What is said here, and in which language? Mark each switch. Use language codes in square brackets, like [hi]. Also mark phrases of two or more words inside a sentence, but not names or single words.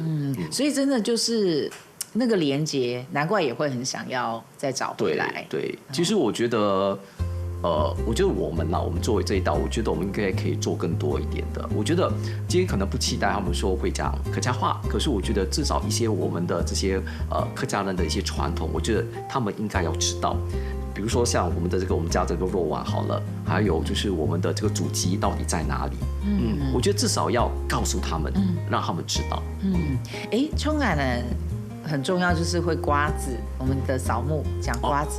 [zh] 所以真的就是那個連結，難怪也會很想要再找回來。對，其實我覺得，我覺得我們作為這一代，我覺得我們應該可以做更多一點的。我覺得今天可能不期待他們說會講客家話，可是我覺得至少一些我們的這些客家人的一些傳統，我覺得他們應該要知道。比如說像我們的我們家這個肉丸好了，還有就是我們的這個祖籍到底在哪裡？我覺得至少要告訴他們，讓他們知道。衝眼呢， 很重要，就是会刮子，我们的扫墓讲刮子，